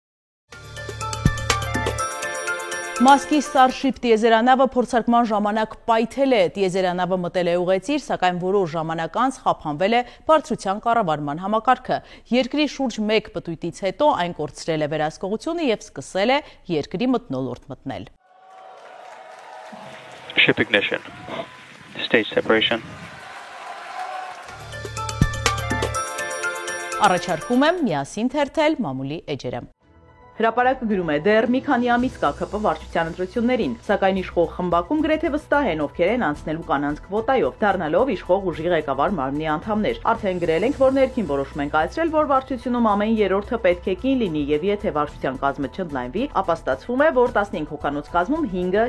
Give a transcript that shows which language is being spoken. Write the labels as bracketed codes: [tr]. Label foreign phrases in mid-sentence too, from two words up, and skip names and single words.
[hy] Մասկի Starship տիեզերանավը փորձարկման ժամանակ պայթել է, տիեզերանավը մտել է ուղեծիր, սակայն որոշ ժամանակ անց խափանվել է բարձրության կառավարման համակարգը։ Երկրի շուրջ 1 պտույտից հետո այն կորցրել է վերահսկողությունը և սկսել է երկրի մթնոլորտ մտնել։ [en] Ship ignition. Stage separation. [hy] Առաջարկում եմ միասին թերթել մամուլի էջերը։ Հրապարակը գրում է դեռ մի քանի ամիս կա ԿՊ վարչության ընտրություններին, սակայն իշխող խմբակում գրեթե վստահ են ովքեր են անցնելու կանանց քվոտայով, դառնալով իշխող ուժի ղեկավար մարմնի անդամներ։ Արդեն գրել ենք, որ ներքին որոշում են կայացրել, որ վարչությունում ամեն երրորդը պետք է կին լինի եւ եթե վարչության կազմը չընդլայնվի, ապա ստացվում է, որ 15 հոգանոց կազմում 5-ը